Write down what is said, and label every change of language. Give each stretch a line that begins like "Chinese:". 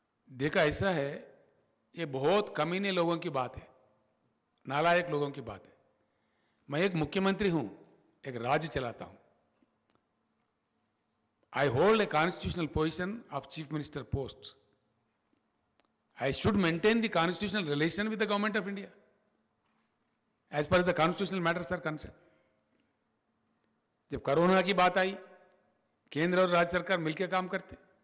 Hindi: देखा ऐसा है, ये बहुत कमीने लोगों की बात है, नालायक लोगों की बात है. मैं एक मुख्यमंत्री हूं, एक राज्य चलाता हूं.
English: I hold a constitutional position of Chief Minister post. I should maintain the constitutional relation with the Government of India as far as the constitutional matters are concerned.
Hindi: जब कोरोना की बात आई, केंद्र और राज्य सरकार मिलकर काम करते.